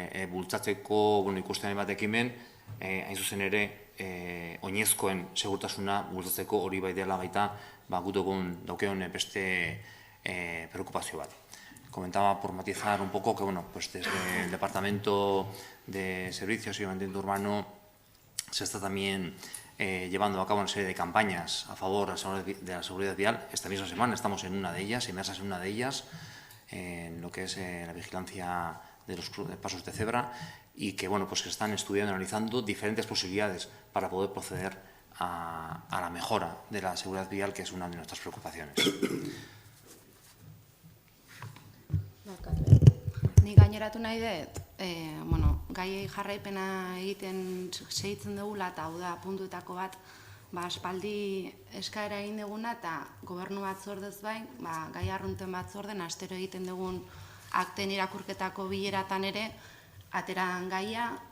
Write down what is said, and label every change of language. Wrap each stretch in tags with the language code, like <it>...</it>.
<eu>bultzatzeko, ikusten hainbat ekimen, hain zuzen ere, oinezkoen segurtasuna bultzatzeko hori bai dela baita, gutogun daukeon beste preocupazio bat.</eu> <es>Comentaba por matizar un poco que, desde el Departamento de Servicios y Mantenimiento Urbano se está también llevando a cabo una serie de campañas a favor de la seguridad vial. Esta misma semana estamos en una de ellas, inmersas en una de ellas, en lo que es la vigilancia de los pasos de cebra, y que, se están estudiando y analizando diferentes posibilidades para poder proceder a la mejora de la seguridad vial, que es una de nuestras preocupaciones.</es> <eu>Ni gaineratu nahi dut, gai jarraipena egiten segitzen dugula, eta hau da puntuetako bat, aspaldi eskaera egin duguna, eta gobernu batzordez bain, gai arrunten batzorden, astero egiten dugun akten irakurketako bileratan ere, ateran gaia,</eu>